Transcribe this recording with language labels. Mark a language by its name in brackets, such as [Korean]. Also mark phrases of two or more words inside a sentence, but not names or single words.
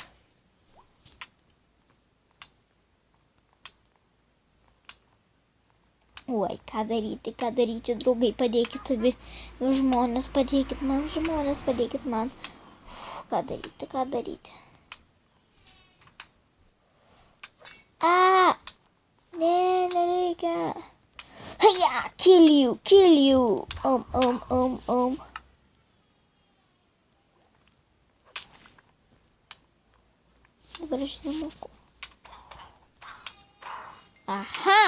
[Lithuanian] Oi, ką daryti, draugai, padėkit abi žmonės, padėkit man, žmonės, padėkit man. Ką daryti? A! Ne, nereikia. [English] Haja, kill you. [Lithuanian] Dabar aš nemoku. Aha!